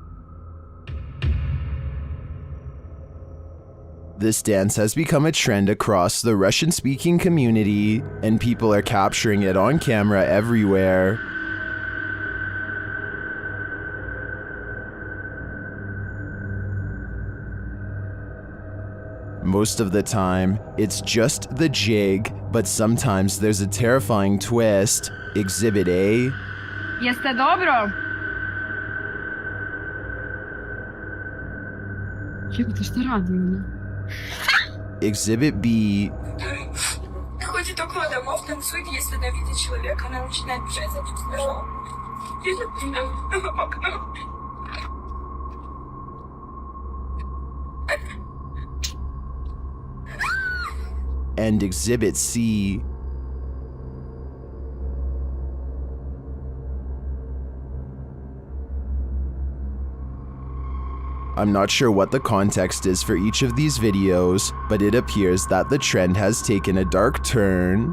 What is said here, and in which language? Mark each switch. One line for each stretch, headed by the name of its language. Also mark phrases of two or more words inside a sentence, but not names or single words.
English: This dance has become a trend across the Russian-speaking community, and people are capturing it on camera everywhere. Most of the time, it's just the jig, but sometimes there's a terrifying twist. Exhibit A.
Serbian: Jeste dobro? Jebote, šta radi ona? Exhibit B.
Russian: Ходит около домов, танцует, если она видит человека, она начинает бежать за ним с ножом. Видит в окно.
English: And Exhibit C. I'm not sure what the context is for each of these videos, but it appears that the trend has taken a dark turn.